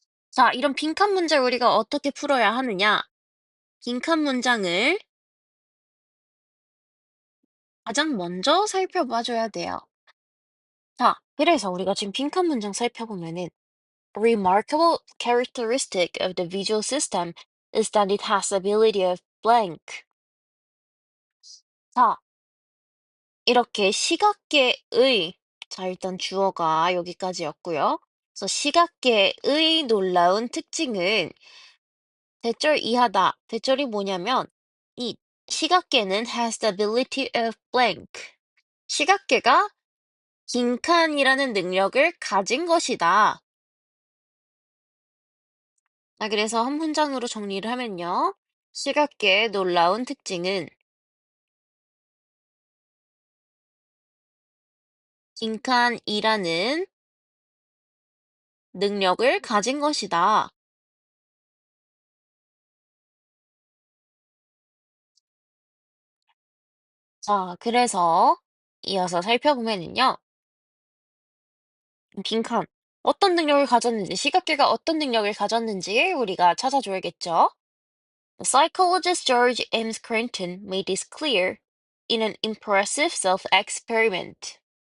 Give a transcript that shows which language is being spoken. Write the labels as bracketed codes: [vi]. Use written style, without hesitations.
[ko] 자, 이런 빈칸 문제 우리가 어떻게 풀어야 하느냐? 빈칸 문장을 가장 먼저 살펴봐 줘야 돼요. 자, 그래서 우리가 지금 빈칸 문장 살펴보면은 [en] A remarkable characteristic of the visual system is that it has the ability of blank. [ko] 자, 이렇게 시각계의, 자, 일단 주어가 여기까지였고요. 그래서 시각계의 놀라운 특징은 대절 이하다. 대절이 뭐냐면 이 시각계는 [en] has the ability of blank. [ko] 시각계가 빈칸이라는 능력을 가진 것이다. 자, 그래서 한 문장으로 정리를 하면요. 시각계의 놀라운 특징은 빈칸이라는 능력을 가진 것이다. 자, 그래서 이어서 살펴보면은요. 빈칸. 어떤 능력을 가졌는지, 시각계가 어떤 능력을 가졌는지 우리가 찾아줘야겠죠. [en] The psychologist George M. Scranton made this clear in an impressive self-experiment.